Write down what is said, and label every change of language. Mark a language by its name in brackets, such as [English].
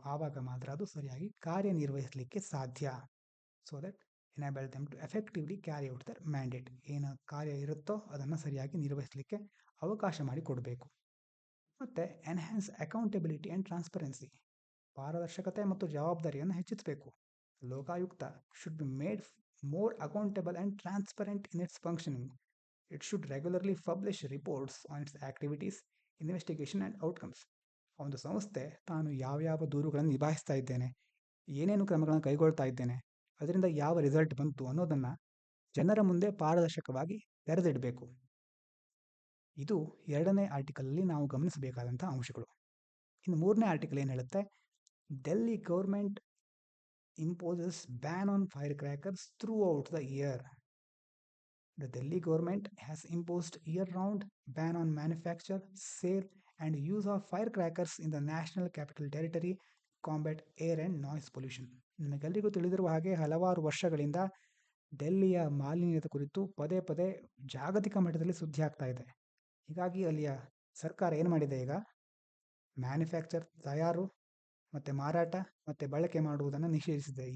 [Kannada] ಆವಾಗ ಮಾತ್ರ ಅದು ಸರಿಯಾಗಿ ಕಾರ್ಯನಿರ್ವಹಿಸಲಿಕ್ಕೆ ಸಾಧ್ಯ. [English] So that enable them to effectively carry out their mandate. [Kannada] ಏನು ಕಾರ್ಯ ಇರುತ್ತೋ ಅದನ್ನು ಸರಿಯಾಗಿ ನಿರ್ವಹಿಸಲಿಕ್ಕೆ ಅವಕಾಶ ಮಾಡಿಕೊಡಬೇಕು. ಮತ್ತು [English] Enhance accountability and transparency. [Kannada] ಪಾರದರ್ಶಕತೆ ಮತ್ತು ಜವಾಬ್ದಾರಿಯನ್ನು ಹೆಚ್ಚಿಸಬೇಕು. [English] Lokayukta should be made more accountable and transparent in its functioning. It should regularly publish reports on its activities, investigation and outcomes. [Kannada] ಒಂದು ಸಂಸ್ಥೆ ತಾನು ಯಾವ್ಯಾವ ದೂರುಗಳನ್ನು ನಿಭಾಯಿಸ್ತಾ ಇದ್ದೇನೆ, ಏನೇನು ಕ್ರಮಗಳನ್ನು ಕೈಗೊಳ್ತಾ ಇದ್ದೇನೆ, ಅದರಿಂದ ಯಾವ ರಿಸಲ್ಟ್ ಬಂತು ಅನ್ನೋದನ್ನು ಜನರ ಮುಂದೆ ಪಾರದರ್ಶಕವಾಗಿ ತೆರೆದಿಡಬೇಕು. ಇದು 2ನೇ ಆರ್ಟಿಕಲಲ್ಲಿ ನಾವು ಗಮನಿಸಬೇಕಾದಂಥ ಅಂಶಗಳು. ಇನ್ನು 3ನೇ ಆರ್ಟಿಕಲ್ ಏನು ಹೇಳುತ್ತೆ, [English] Delhi government imposes ban on firecrackers throughout the year. The Delhi government has imposed year-round ban on manufacture, sale and use of firecrackers in the National Capital Territory to combat air and noise pollution. [Kannada] ನಿಮಗೆಲ್ಲರಿಗೂ ತಿಳಿದಿರುವ ಹಾಗೆ ಹಲವಾರು ವರ್ಷಗಳಿಂದ ಡೆಲ್ಲಿಯ ಮಾಲಿನ್ಯದ ಕುರಿತು ಪದೇ ಪದೇ ಜಾಗತಿಕ ಮಟ್ಟದಲ್ಲಿ ಸುದ್ದಿ ಆಗ್ತಾ ಇದೆ. ಹೀಗಾಗಿ ಅಲ್ಲಿಯ ಸರ್ಕಾರ ಏನು ಮಾಡಿದೆ, ಈಗ ಮ್ಯಾನುಫ್ಯಾಕ್ಚರ್, ತಯಾರು ಮತ್ತು ಮಾರಾಟ ಮತ್ತು ಬಳಕೆ ಮಾಡುವುದನ್ನು ನಿಷೇಧಿಸಿದೆ.